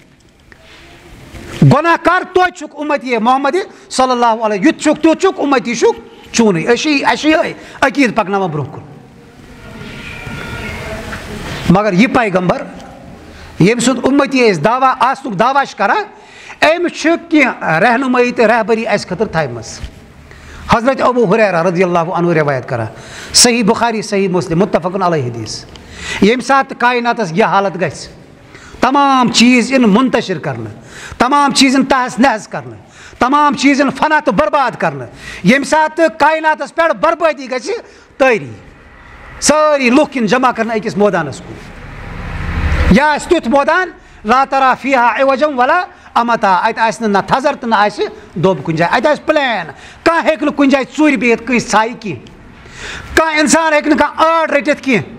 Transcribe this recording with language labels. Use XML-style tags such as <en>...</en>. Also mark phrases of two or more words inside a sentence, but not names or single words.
<ks>گۄناہ کار توتہِ چھُکھ اُمتی محمد</ks> <ar>صلی اللہ علیہ</ar> <ks>یُتھ چھُکھ تیُتھ چھُکھ اُمتی چھُکھ چوٗنٕے اَسہِ چھِ یِہوٚے عقیٖدٕ پَکناوان برونٛہہ کُن مگر یہِ پیغمبر ییٚمہِ سُنٛد اُمتی أسۍ دعوا آسنُک دعوا چھِ کران أمۍ چھِ کینٛہہ رہنُمٲیی تہٕ رہبری اَسہِ خٲطرٕ تھایمٕژ حضرت ابو ہریرہ</ks> <ar>رضی اللہ عنہ</ar> <ks>روایت کران صحیح بخاری صحیح مسلم</ks> <ar>متفقن علیہ</ar> <ks>حدیث یم سات کائناتس یہ حالت گژھِ تمام چیز ان منتشر کرنے, تمام چیز ان تحس نحس کرنے, تمام چیز ان فنا تو برباد کرنے, یم سات کائناتس پہ بربادی گژھِ تٲری ساری لُکھ یِن جمع کرنے أکِس مٲدانس کُن. یا آسہِ تیُتھ مٲدان</ks> <ar>لا ترا فیہا عوجم ولا امتا,</ar> <ks>اتہِ آسہِ نہٕ نہ تھزر تہٕ نہ آسہِ دوٚب کُنہِ جایہِ, اتہِ آسہِ پلین, کانٛہہ ہیٚکہِ نہٕ کُنہِ جایہِ ژوٗرِ بِہِتھ کٲنٛسہِ ژھایہِ کینٛہہ, کانٛہہ اِنسان ہیٚکہِ نہٕ کانٛہہ آڑ رٔٹِتھ کینٛہہ.</ks>